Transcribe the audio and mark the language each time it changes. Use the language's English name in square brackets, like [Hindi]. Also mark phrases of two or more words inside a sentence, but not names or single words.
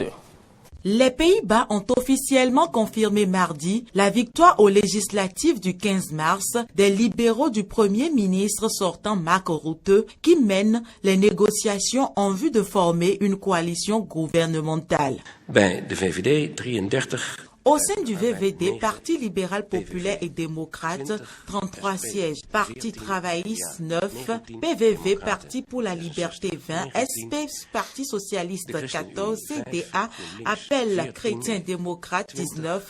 [French] Les Pays-Bas ont officiellement confirmé mardi la victoire aux législatives du 15 mars des libéraux du Premier ministre sortant Mark Rutte qui mènent les négociations en vue de former une coalition gouvernementale. [Dutch] Bij de VVD 33. [French] Au sein du VVD, Parti libéral populaire et démocrate, 33 sièges. Parti travailliste, 9. PVV, Parti pour la liberté, 20. SP, Parti socialiste, 14. CDA, Appel chrétien démocrate, 19.